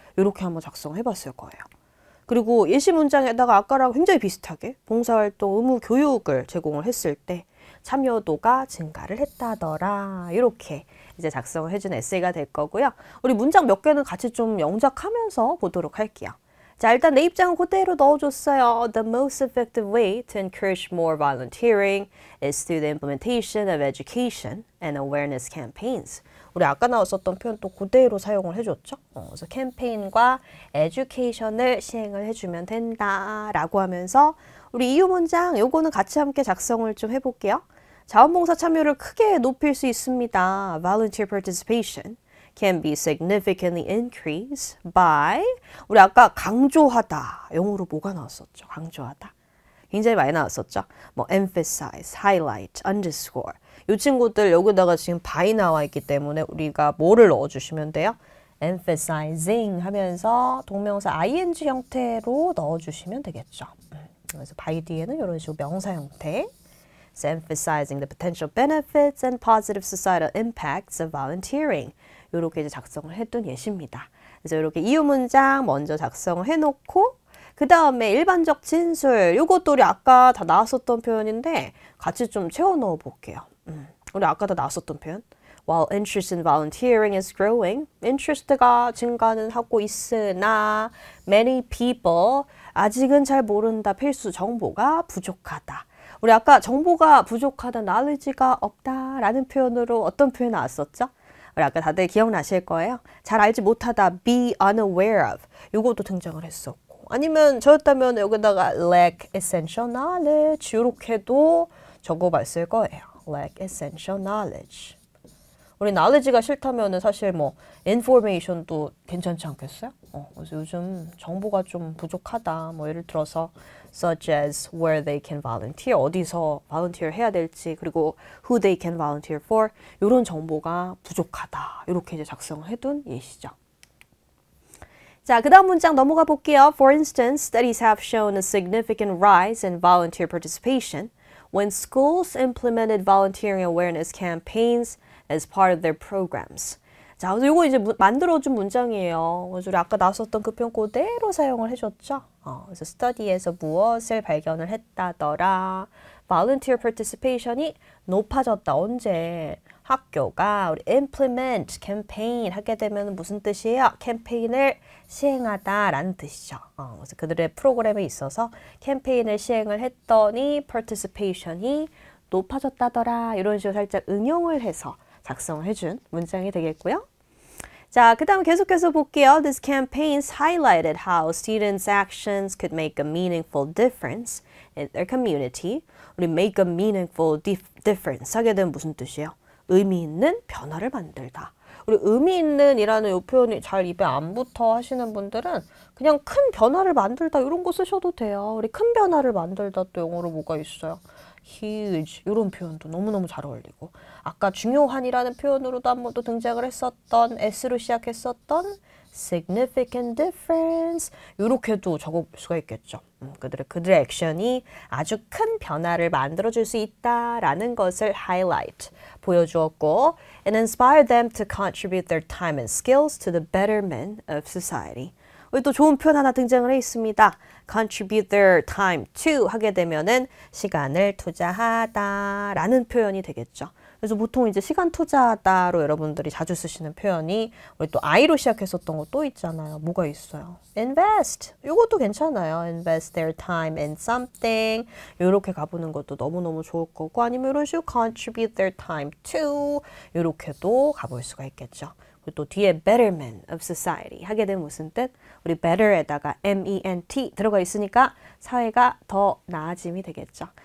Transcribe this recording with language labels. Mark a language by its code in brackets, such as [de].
[ko] 이렇게 한번 작성해봤을 거예요. 그리고 예시 문장에다가 아까랑 굉장히 비슷하게 봉사활동 의무 교육을 제공을 했을 때 참여도가 증가를 했다더라. 이렇게 이제 작성을 해준 에세이가 될 거고요. 우리 문장 몇 개는 같이 좀 영작하면서 보도록 할게요. 자, 일단 내 입장은 그대로 넣어줬어요. [en] The most effective way to encourage more volunteering is through the implementation of education and awareness campaigns. [ko] 우리 아까 나왔었던 표현 또 그대로 사용을 해줬죠. 그래서 캠페인과 에듀케이션을 시행을 해주면 된다라고 하면서 우리 이유 문장 요거는 같이 함께 작성을 좀 해볼게요. 자원봉사 참여를 크게 높일 수 있습니다. [en] Volunteer participation can be significantly increased by, [ko] 우리 아까 강조하다 영어로 뭐가 나왔었죠? 강조하다 굉장히 많이 나왔었죠. 뭐 emphasize, highlight, underscore 이 친구들 여기다가 지금 by 나와 있기 때문에 우리가 뭐를 넣어주시면 돼요? emphasizing 하면서 동명사 ing 형태로 넣어주시면 되겠죠. 그래서 by 뒤에는 이런 식으로 명사 형태. [en] So emphasizing the potential benefits and positive societal impacts of volunteering. [ko] 이렇게 이제 작성을 해둔 예시입니다. 그래서 이렇게 이유 문장 먼저 작성을 해놓고 그 다음에 일반적 진술 이것도 우리 아까 다 나왔었던 표현인데 같이 좀 채워 넣어 볼게요. 우리 아까 다 나왔었던 표현. [en] While interest in volunteering is growing, interest가 [ko] 증가는 하고 있으나 [en] many people [ko] 아직은 잘 모른다. 필수 정보가 부족하다. 우리 아까 정보가 부족하다, knowledge가 없다라는 표현으로 어떤 표현 나왔었죠? 우리 아까 다들 기억나실 거예요. 잘 알지 못하다, be unaware of. 이것도 등장을 했었고, 아니면 저였다면 여기다가 [en] lack essential knowledge [ko] 이렇게도 적어봤을 거예요. [en] lack essential knowledge. [ko] 우리 knowledge가 싫다면은 사실 뭐 information도 괜찮지 않겠어요? 그래서 요즘 정보가 좀 부족하다. 뭐 예를 들어서 [en] such as where they can volunteer, [ko] 어디서 volunteer 해야 될지, 그리고 [en] who they can volunteer for, [ko] 이런 정보가 부족하다. 이렇게 이제 작성을 해둔 예시죠. 자, 그 다음 문장 넘어가 볼게요. [en] For instance, studies have shown a significant rise in volunteer participation when schools implemented volunteering awareness campaigns as part of their programs. [ko] 자, 그래서 이거 이제 만들어준 문장이에요. 그래서 우리 아까 나왔었던 그 표현 그대로 사용을 해줬죠. 그래서 study에서 무엇을 발견을 했다더라. volunteer participation이 높아졌다. 언제? 학교가 우리 implement, campaign 하게 되면 무슨 뜻이에요? 캠페인을 시행하다라는 뜻이죠. 그래서 그들의 프로그램에 있어서 캠페인을 시행을 했더니 participation이 높아졌다더라. 이런 식으로 살짝 응용을 해서 작성을 해준 문장이 되겠고요. 자, 그 다음 계속해서 볼게요. [en] These campaigns highlighted how students' actions could make a meaningful difference in their community. [ko] 우리 [en] make a meaningful difference [ko] 하게 되면 무슨 뜻이에요? 의미 있는 변화를 만들다. 우리 의미 있는 이라는 이 표현이 잘 입에 안 붙어 하시는 분들은 그냥 큰 변화를 만들다 이런 거 쓰셔도 돼요. 우리 큰 변화를 만들다 또 영어로 뭐가 있어요? huge 이런 표현도 너무너무 잘 어울리고 아까 중요한이라는 표현으로도 한 번 또 등장을 했었던 S로 시작했었던 significant difference 이렇게도 적어볼 수가 있겠죠. 그들의 액션이 아주 큰 변화를 만들어줄 수 있다라는 것을 highlight 보여주었고 [en] and inspire them to contribute their time and skills to the betterment of society. [ko] 우리 또 좋은 표현 하나 등장을 해 있습니다. [en] contribute their time to [ko] 하게 되면은 시간을 투자하다라는 표현이 되겠죠. 그래서 보통 이제 시간 투자하다로 여러분들이 자주 쓰시는 표현이 우리 또 I로 시작했었던 거 또 있잖아요. 뭐가 있어요? invest. 이것도 괜찮아요. [en] invest their time in something. [ko] 이렇게 가보는 것도 너무너무 좋을 거고 아니면 이런 식으로 [en] contribute their time to [ko] 이렇게도 가볼 수가 있겠죠. 또 뒤에 betterment of society 하게 되면 무슨 뜻? 우리 better에다가 ment 들어가 있으니까 사회가 더 나아짐이 되겠죠.